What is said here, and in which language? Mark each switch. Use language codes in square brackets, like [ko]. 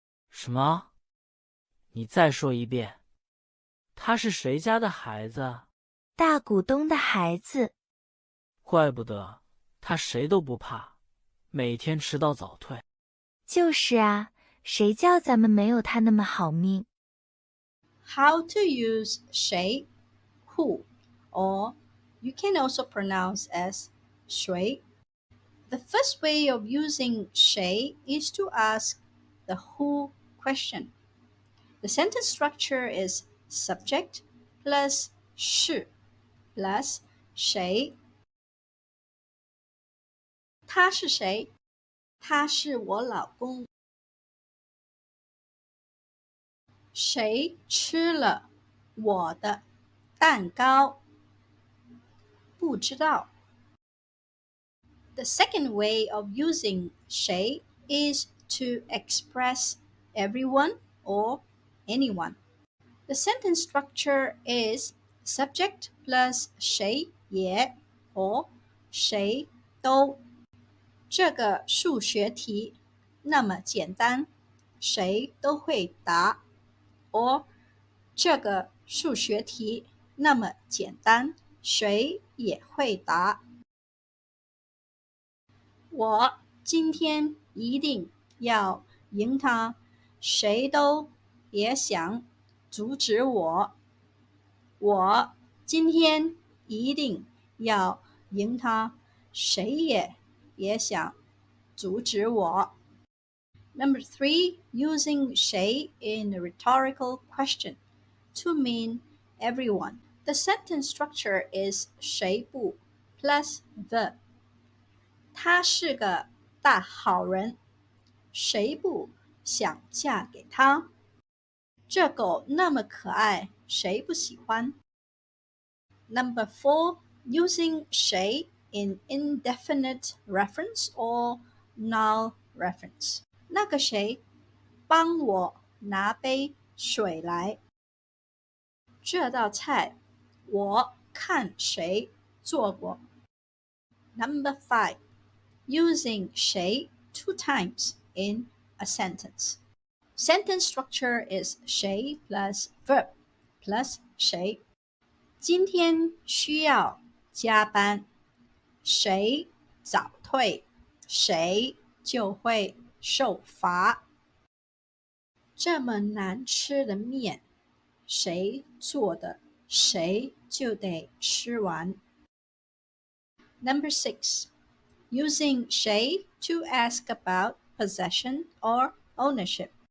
[zh] 什么？你再说一遍。他是谁家的孩子？大股东的孩子。怪不得他谁都不怕，每天迟到早退。就是啊，谁叫咱们没有他那么好命。 [en] How to use 谁 who, or you can also pronounce as 谁. The first way of using 谁 is to ask the who question. The sentence structure is subject plus 是 plus 谁。 [zh] 他是谁？他是我老公。谁吃了我的蛋糕？不知道。 [en] The second way of using 谁 is to express everyone or anyone. The sentence structure is subject plus 谁也 or 谁都。 [zh] 这个数学题那么简单，谁都会答。 or 这个数学题那么简单，谁也会答。我今天一定要赢他，谁都别想阻止我。我今天一定要赢他，谁也别想阻止我。 [en] Number 3, using 谁 in a rhetorical question to mean everyone. The sentence structure is 谁不 plus the. [zh] 他是个大好人，谁不想嫁给他？这狗那么可爱，谁不喜欢？ [en] Number 4, using 谁 in indefinite reference or null reference. [zh] 那个谁帮我拿杯水来。这道菜我看谁做过。 [en] Number 5, using 谁 two times in a sentence. Sentence structure is 谁 plus verb plus 谁。 [zh] 今天需要加班，谁早退，谁就会受罚。这么难吃的面，谁做的，谁就得吃完。 [en] Number 6, using 谁 to ask about possession or ownership.